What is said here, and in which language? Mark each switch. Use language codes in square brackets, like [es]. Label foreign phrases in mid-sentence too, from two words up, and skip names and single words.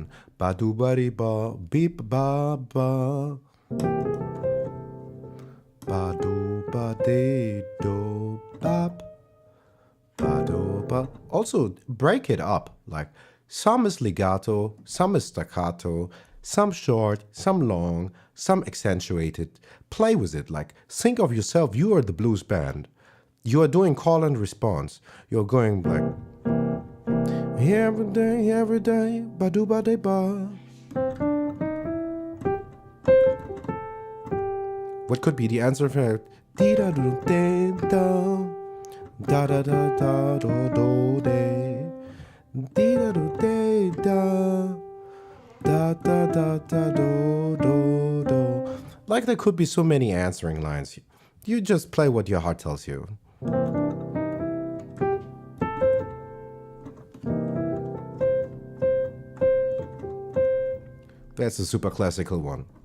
[en] Ba do ba dee ba, beep ba ba. Ba do ba dee do bap. Ba do ba. Also, break it up. Like, some is legato, some is staccato, some short, some long, some accentuated. Play with it. Like, think of yourself. You are the blues band. You are doing call and response. You're going like, every day, ba do ba de ba. What could be the answer for dee da do de da, da da da da do do de, dee da do de da, da da da da do do do. Like, there could be so many answering lines. You just play what your heart tells you. That's a super classical one.